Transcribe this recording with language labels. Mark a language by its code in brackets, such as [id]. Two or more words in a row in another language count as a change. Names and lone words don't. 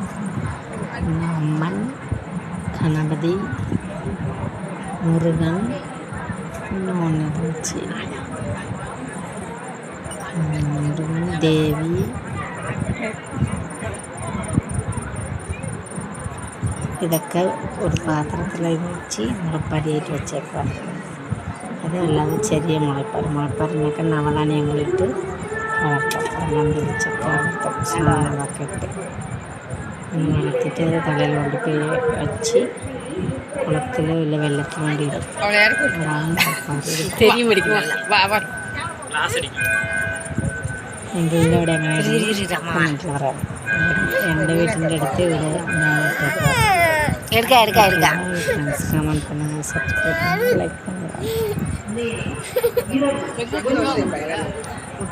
[ml] அம்மன், கணபதி, முருகன், [ta] இன்னொன்று இருந்துச்சு, [ml] முருகன், தேவி, இதொക്കെ ഒരു പാത്രത്തിൽ വെച്ച് മുളപ്പാരിയായിട്ട് വെച്ചേക്കാം. അത് അല്ലാതെ ചെറിയ മുളപ്പാരിനൊക്കെ നവധാന്യങ്ങളിട്ട് വളർത്തും. വെള്ളം തിരിച്ചൊക്കെ വളർത്തും, സാധനങ്ങളൊക്കെ ഇട്ട് വളർത്തിയിട്ട് അത് തലയിൽ കൊണ്ടുപോയി വെച്ച് കുളത്തിൽ വല്ല വെള്ളത്തിന് വേണ്ടി ഇടും. അതാണ് എൻ്റെ ഇവിടെ അങ്ങനെ പറയാം. എൻ്റെ വീട്ടിൻ്റെ അടുത്ത് ഇവിടെ [ta] கமெண்ட் பண்ணுங்கள், சப்ஸ்கிரைப் பண்ணுங்கள், லைக் பண்ணுங்கள்.